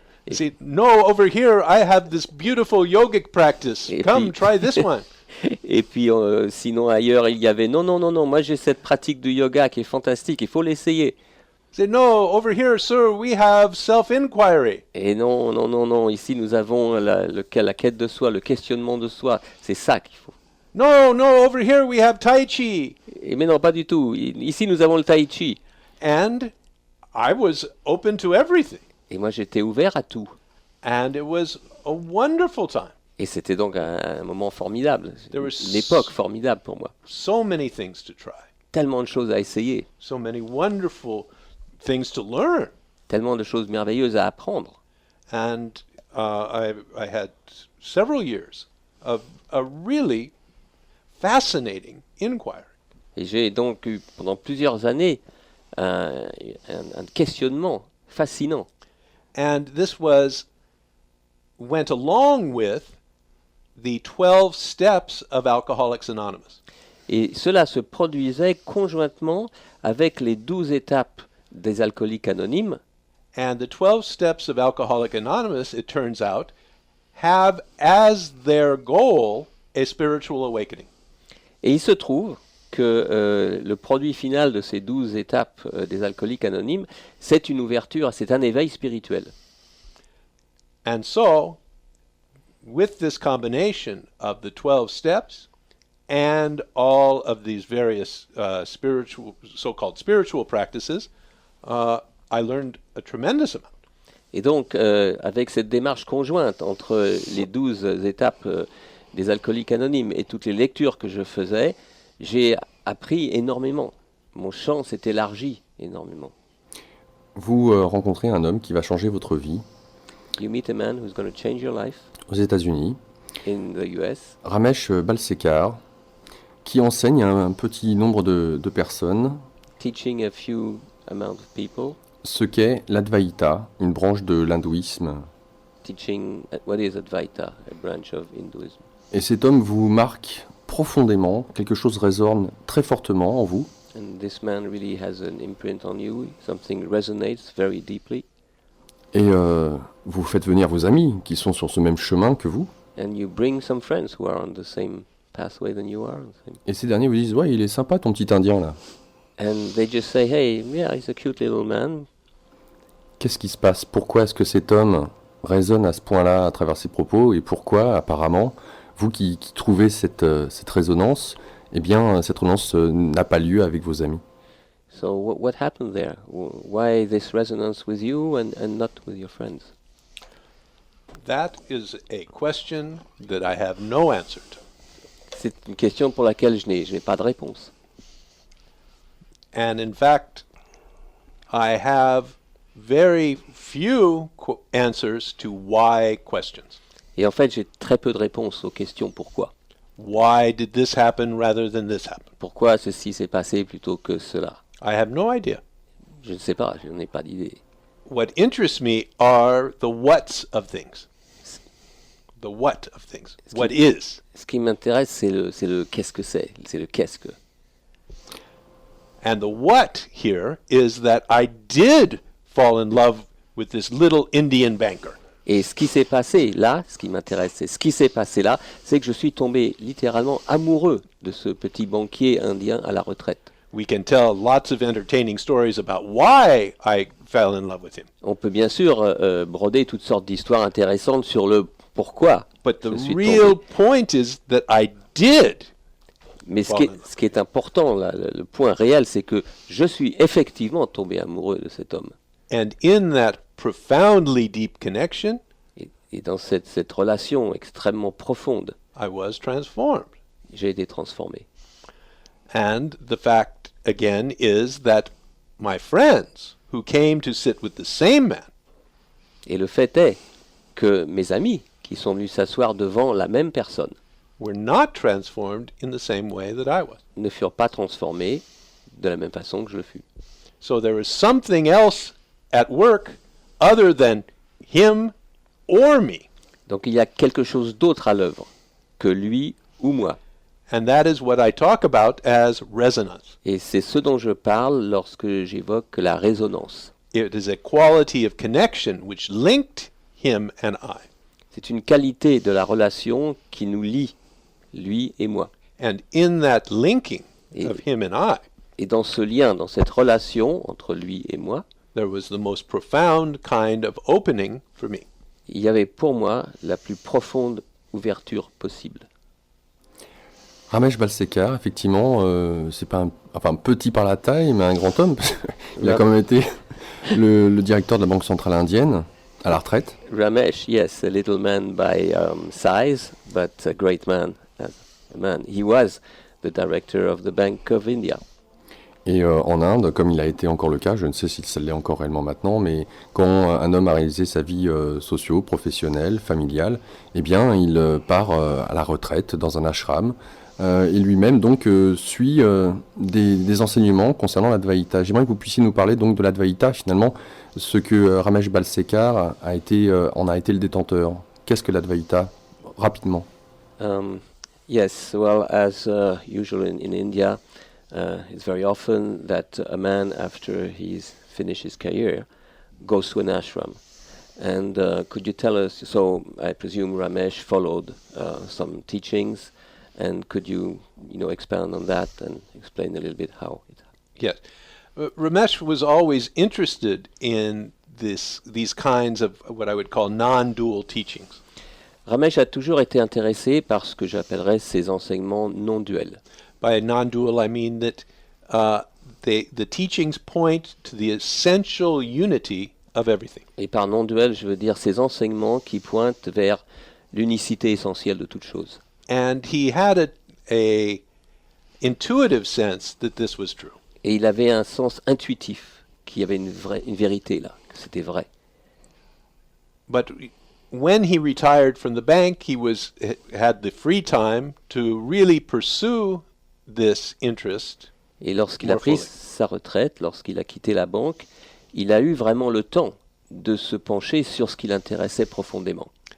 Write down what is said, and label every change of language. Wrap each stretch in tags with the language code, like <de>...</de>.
<en>See, no, over here I have this beautiful yogic practice.</en> <fr>Et</fr> <en>Come,</en> <fr>puis-</fr> <en>try this one.</en> <fr>Et puis sinon ailleurs il y avait non, moi j'ai cette pratique du yoga qui est fantastique, il faut l'essayer.</fr> <en>Say, no, over here, sir, we have self-inquiry.</en> <fr>Et non, ici nous avons la quête de soi, le questionnement de soi, c'est ça qu'il faut.</fr> <en>No, over here we have Tai Chi.</en> <fr>Et mais non, pas du tout, ici nous avons le tai chi.</fr> <en>And I was open to everything.</en> <fr>Et moi, j'étais ouvert à tout.</fr> <en>And it was a wonderful time.</en> <fr>Et c'était donc un moment formidable,</fr> <en>There was</en> <fr>une époque formidable pour moi.</fr> <en>So many things to try.</en> <fr>Tellement de choses à essayer,</fr> <en>So many wonderful things to learn.</en> <fr>tellement de choses merveilleuses à apprendre.</fr> <en>And I had several years of a really fascinating inquiry.</en> <fr>Et j'ai donc eu pendant plusieurs années un questionnement fascinant.</fr> <en>And this went along with the 12 steps of Alcoholics Anonymous.</en> <fr>Et cela se produisait conjointement avec les 12 étapes des alcooliques anonymes.</fr> <en>And the 12 steps of Alcoholics Anonymous, it turns out, have as their goal a spiritual awakening.</en> <fr>Et il se trouve que le produit final de ces 12 étapes des alcooliques anonymes, c'est une ouverture, c'est un éveil spirituel.</fr> <en>And so, with this combination of the 12 steps and all of these various so-called spiritual practices, I learned a tremendous amount.</en> <fr>Et donc, avec cette démarche conjointe entre les 12 étapes des alcooliques anonymes et toutes les lectures que je faisais, j'ai appris énormément. Mon champ s'est élargi énormément. Vous rencontrez un homme qui va changer votre vie</fr> <en>You meet a man who's going to change your life</en> <fr>aux États-Unis,</fr> <en>in the US,</en> <fr>Ramesh Balsekar, qui enseigne à un petit nombre de personnes</fr> <en>teaching a few amount of people,</en> <fr>ce qu'est l'Advaita, une branche de l'hindouisme.</fr> <en>teaching what is Advaita, a branch of Hinduism.</en> <fr>Et cet homme vous marque profondément, quelque chose résonne très fortement en vous.</fr> <en>And this man really has an imprint on you, something resonates very deeply,</en> <fr>Et vous faites venir vos amis qui sont sur ce même chemin que vous.</fr> <en>and you bring some friends who are on the same pathway than you are.</en> <fr>Et ces derniers vous disent, ouais, il est sympa ton petit Indien là.</fr> <en>And they just say, hey, yeah, he's a cute little man.</en> <fr>Qu'est-ce qui se passe? Pourquoi est-ce que cet homme résonne à ce point-là à travers ses propos? Et pourquoi, apparemment, vous qui trouvez cette résonance, eh bien, cette résonance n'a pas lieu avec vos amis?</fr> <en>So what happened there? Why this resonance with you and not with your friends? That is a question that I have no answer to.</en> <fr>C'est une question pour laquelle je n'ai pas de réponse.</fr> <en>And in fact, I have very few answers to why questions.</en> <fr>Et en fait, j'ai très peu de réponses aux questions pourquoi.</fr> <en>Why did this happen rather than this happen?</en> <fr>Pourquoi ceci s'est passé plutôt que cela?</fr> <en>I have no idea.</en> <fr>Je ne sais pas, je n'en ai pas d'idée.</fr> <en>What interests me are the whats of things. The what of things. What is.</en> <fr>Ce qui m'intéresse, c'est le qu'est-ce que c'est le qu'est-ce que.</fr> <en>And the what here is that I did fall in love with this little Indian banker.</en> <fr>Et ce qui s'est passé là, ce qui m'intéresse, c'est ce qui s'est passé là, c'est que je suis tombé littéralement amoureux de ce petit banquier indien à la retraite.</fr> <en>We can tell lots of entertaining stories about why I fell in love with him.</en> <fr>On peut bien sûr broder toutes sortes d'histoires intéressantes sur le pourquoi.</fr> <en>But the</en> <fr>je suis</fr> <en>real</en> <fr>tombé.</fr> <en>point is that I did.</en> <fr>Mais ce qui est important, là, le point réel, c'est que je suis effectivement tombé amoureux de cet homme.</fr> <en>And in that profoundly deep connection,</en> <fr>Et dans cette relation extrêmement profonde,</fr> <en>I was transformed.</en> <fr>j'ai été transformé.</fr> <en>And the fact, again, is that my friends who came to sit with the same man</en> <fr>Et le fait est que mes amis qui sont venus s'asseoir devant la même personne</fr> <en>were not transformed in the same way that I was.</en> <fr>ne furent pas transformés de la même façon que je le fus.</fr> <en>So there is something else at work other than him or me.</en> <fr>Donc il y a quelque chose d'autre à l'œuvre que lui ou moi.</fr> <en>And that is what I talk about as resonance.</en> <fr>Et c'est ce dont je parle lorsque j'évoque la résonance.</fr> <en>It is a quality of connection which linked him and I.</en> <fr>C'est une qualité de la relation qui nous lie, lui et moi.</fr> <en>And in that linking</en> <fr>Et-</fr> <en>of him and I,</en> <fr>Et dans ce lien, dans cette relation entre lui et moi,</fr> <en>there was the most profound kind of opening for me.</en> <fr>il y avait pour moi la plus profonde ouverture possible. Ramesh Balsekar, effectivement, c'est pas un petit par la taille, mais un grand homme. Il a Ouais. quand même été Le directeur de la Banque centrale indienne, à la retraite.</fr> <en>Ramesh, yes, a little man by size, but a great man as a man. He was the director of the Bank of India.</en> <fr>Et en Inde, comme il a été encore le cas, je ne sais si ça l'est encore réellement maintenant, mais quand un homme a réalisé sa vie socio-professionnelle, familiale, eh bien, il part à la retraite dans un ashram. Et lui-même donc suit des enseignements concernant l'Advaita. J'aimerais que vous puissiez nous parler donc de l'Advaita, finalement, ce que Ramesh Balsekar en a été le détenteur. Qu'est-ce que l'Advaita? Rapidement.</fr> <en>Yes, well, as usual in India, it's very often that a man, after he's finished his career, goes to an ashram. And could you tell us, so I presume Ramesh followed some teachings, and could you expand on that and explain a little bit how it happened? Yes. Ramesh was always interested in these kinds of what I would call non-dual teachings.</en> <fr>Ramesh a toujours été intéressé par ce que j'appellerais ces enseignements non duels.</fr> <en>By non-dual, I mean that the teachings point to the essential unity of everything.</en> <fr>Et par non duel, je veux dire ces enseignements qui pointent vers l'unicité essentielle de toute chose.</fr> <en>And he had a intuitive sense that this was true.</en> <fr>Et il avait un sens intuitif qu'il y avait une vérité là, que c'était vrai.</fr> <en>But when he retired from the bank, he had the free time to really pursue this interest.</en> <fr>Et lorsqu'il a pris sa retraite, lorsqu'il a quitté la banque, il a eu vraiment le temps de se pencher sur ce qui l'intéressait profondément.</fr>